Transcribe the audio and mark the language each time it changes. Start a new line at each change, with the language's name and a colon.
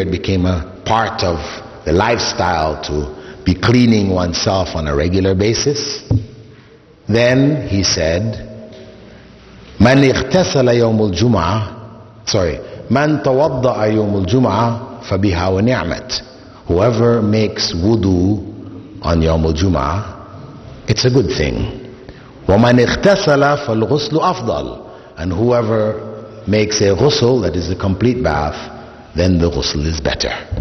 English: It became a part of the lifestyle to be cleaning oneself on a regular basis. Then he said,
Arabic: من اغتسل يوم الجمعة من توضأ يوم الجمعة فبها ونعمت.
English: Whoever makes wudu on Yawm al-Jum'ah, it's a good thing.
Arabic: ومن اغتسل فالغسل أفضل.
English: And whoever makes a ghusl, that is a complete bath, then the ghusl is better.